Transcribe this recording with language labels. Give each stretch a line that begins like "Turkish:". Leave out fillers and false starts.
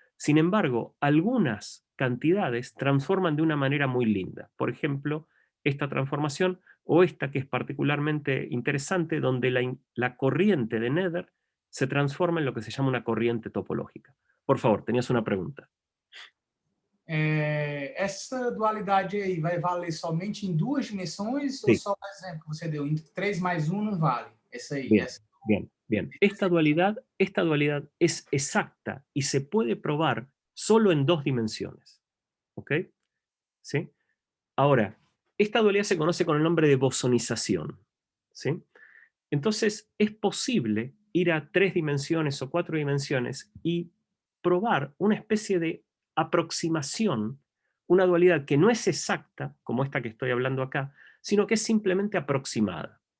Spanish: Sin embargo, algunas cantidades transforman de una manera muy linda. Por ejemplo, esta transformación, o esta que es particularmente interesante, donde la corriente de Nether se transforma en lo que se llama una corriente topológica. Por favor, tenías una pregunta.
Portuguese: essa dualidade aí vai valer somente em 2 dimensões ou só, por exemplo, que você deu, em 3 mais 1 não vale? Essa aí.
Spanish: Bien. Esta dualidad es exacta y se puede probar solo en 2 dimensiones. ¿Ok? ¿Sí? Ahora, esta dualidad se conoce con el nombre de bosonización. ¿Sí? Entonces, es posible ir a 3 dimensiones o 4 dimensiones y probar una especie de aproximación, una dualidad que no es exacta, como esta que estoy hablando acá, sino que es simplemente aproximada.